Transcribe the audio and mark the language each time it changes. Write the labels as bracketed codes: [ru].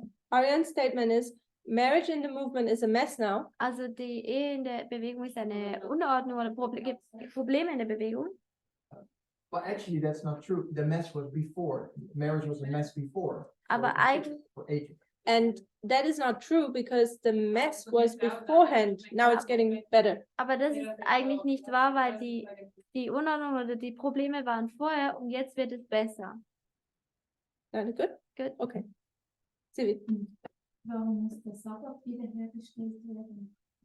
[en] Ariane's statement is, marriage in the movement is a mess now. [de] also die Ehe in der Bewegung ist eine Unordnung oder gibt Probleme in der Bewegung. [en] But actually, that's not true. The mess was before. Marriage was a mess before. [de] Aber [en] for [de] eigentlich- [en] for ages. And that is not true because the mess was beforehand. Now it's getting better. [de] Aber das ist eigentlich nicht wahr, weil die Unordnung oder die Probleme waren vorher und jetzt wird es besser. [en] Good? Good. Okay. Sivi, [de] Warum muss der Sabbat wiederhergestellt werden?